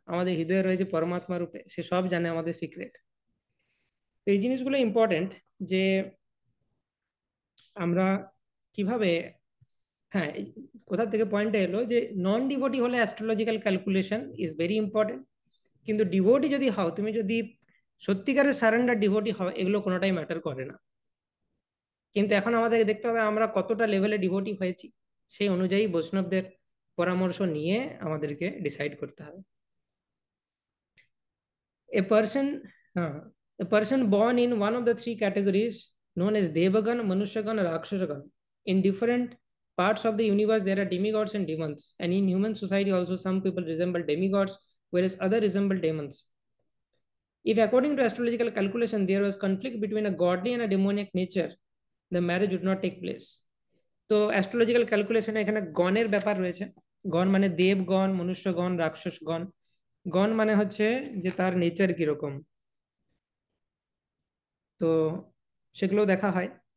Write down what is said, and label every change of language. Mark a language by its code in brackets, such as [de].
[bn] আমাদের হৃদয়ে রয়েছে পরমাত্মা রূপে, সে সব জানে আমাদের সিক্রেট। তো এই জিনিসগুলো ইম্পর্টেন্ট, যে আমরা কিভাবে, হ্যাঁ কোথা থেকে পয়েন্টটা এলো যে নন ডিভোটি হলে [en] astrological calculation is very important, [bn] কিন্তু ডিভোটি যদি হও, তুমি যদি সত্যিকারের সারেন্ডার ডিভোটি হও, এগুলো কোনোটাই ম্যাটার করে না। কিন্তু এখন আমাদেরকে দেখতে হবে আমরা কতটা লেভেলে ডিভোটি হয়েছি, সেই অনুযায়ী বৈষ্ণবদের পরামর্শ নিয়ে আমাদেরকে ডিসাইড করতে হবে। [en] a person, [bn] হ্যাঁ, [en] A person born in one of the three categories known as Devagan, Manushyagan, or Rakshasagan. In different parts of the universe, there are demigods and demons. And in human society, also, some people resemble demigods, whereas others resemble demons. If, according to astrological calculation, there was conflict between a godly and a demoniac nature, the marriage would not take place. [bn] তো astrological ক্যালকুলেশনে এখানে গণের ব্যাপার রয়েছে। গণ মানে দেবগণ, মনুষ্যগণ, রাক্ষসগণ। গণ মানে হচ্ছে যে তার নেচার কিরকম, তো সেগুলো দেখা হয়।